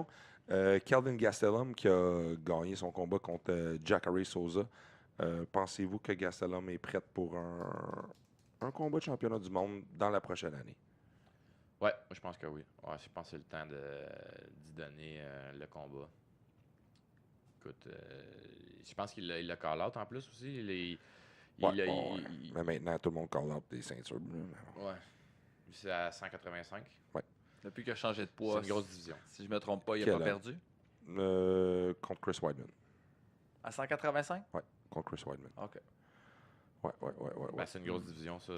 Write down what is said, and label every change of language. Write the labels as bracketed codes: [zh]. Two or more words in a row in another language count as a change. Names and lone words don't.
[fr] Kelvin Gastelum qui a gagné son combat contre Jacare Souza. Pensez-vous que Gastelum est prêt pour un combat de championnat du monde dans la prochaine année? Oui, je pense que oui. Ouais, je pense que c'est le temps d'y donner le combat. Écoute, je pense qu'il l'a call-out en plus aussi. Mais maintenant, tout le monde call-out des ceintures. Ouais. C'est à 185. Ouais. Depuis qu'il a changé de poids. C'est une grosse division. Si je ne me trompe pas, il n'a pas perdu? Contre Chris Weidman. À 185? Oui, contre Chris Weidman. OK. Ouais. Ben, c'est une grosse division, ça.